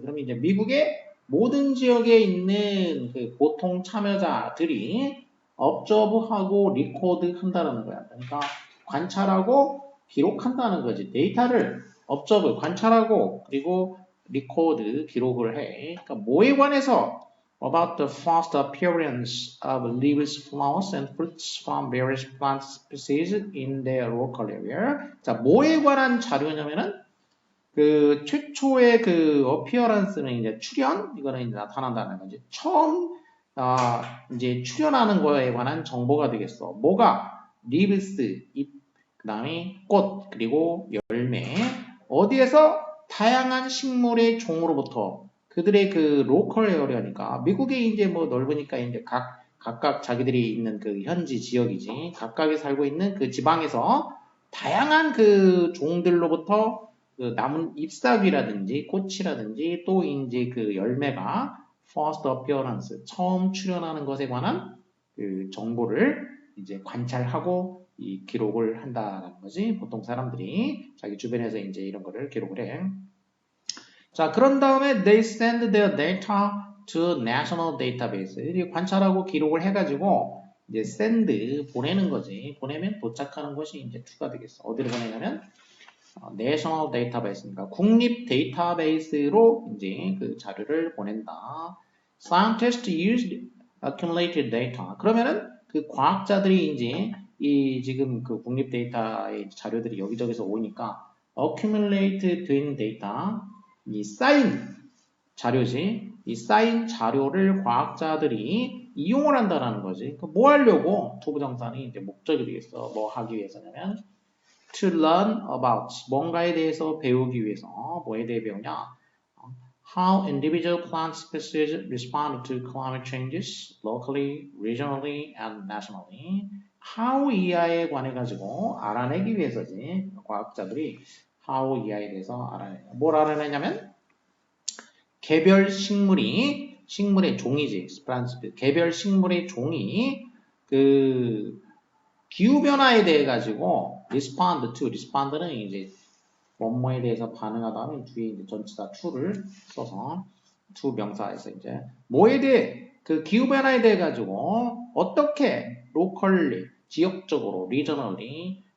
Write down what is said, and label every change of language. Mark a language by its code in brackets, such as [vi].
[ko] 그러면 이제 미국의 모든 지역에 있는 그 보통 참여자들이 observe하고 record 한다는 거야. 그러니까 관찰하고 기록한다는 거지. 데이터를 observe, 관찰하고 그리고 record, 기록을 해. 그러니까 뭐에 관해서 [en] about the first appearance of leaves, flowers, and fruits from various plant species in their local area. [ko] 자, 뭐에 관한 자료냐면은 그 최초의 그 appearance는 이제 출현, 이거는 이제 나타난다는 거지. 처음 이제 출현하는 거에 관한 정보가 되겠어. 뭐가 leaves, 잎, 그다음에 꽃, 그리고 열매. 어디에서 다양한 식물의 종으로부터 그들의 그 로컬 에어리어니까 미국에 이제 뭐 넓으니까 이제 각각 자기들이 있는 그 현지 지역이지 각각이 살고 있는 그 지방에서 다양한 그 종들로부터 그 나무 잎사귀라든지 꽃이라든지 또 이제 그 열매가 [en] first appearance [ko] 처음 출현하는 것에 관한 그 정보를 이제 관찰하고 이 기록을 한다는 거지. 보통 사람들이 자기 주변에서 이제 이런 거를 기록을 해. 자, 그런 다음에 [en] they send their data to national database. [ko] 이렇게 관찰하고 기록을 해가지고 이제 send 보내는 거지. 보내면 도착하는 것이 이제 to가 되겠어. 어디로 보내냐면 national database니까 국립 데이터베이스로 이제 그 자료를 보낸다. [en] Scientists used accumulated data. [ko] 그러면은 그 과학자들이 이제 이 지금 그 국립 데이터의 자료들이 여기저기서 오니까 accumulate 된 데이터, 이 쌓인 자료지. 이 쌓인 자료를 과학자들이 이용을 한다라는 거지. 뭐 하려고 투부정사는 이제 목적이 되겠어. 뭐 하기 위해서냐면 [en] to learn about [ko] 뭔가에 대해서 배우기 위해서 뭐에 대해 배우냐? [en] How individual plant species respond to climate changes locally, regionally, and nationally. [ko] How 이하에 관해 가지고 알아내기 위해서지. 과학자들이 how 이하에 대해서 알아내요. 뭘 알아내냐면 개별 식물의 종이지. 개별 식물의 종이 그 기후변화에 대해 가지고 respond는 이제 뭐뭐에 대해서 반응하다 하면 뒤에 이제 전치사 to를 써서 to 명사에서 이제 뭐에 대해 그 기후변화에 대해 가지고 어떻게 locally 지역적으로 regionally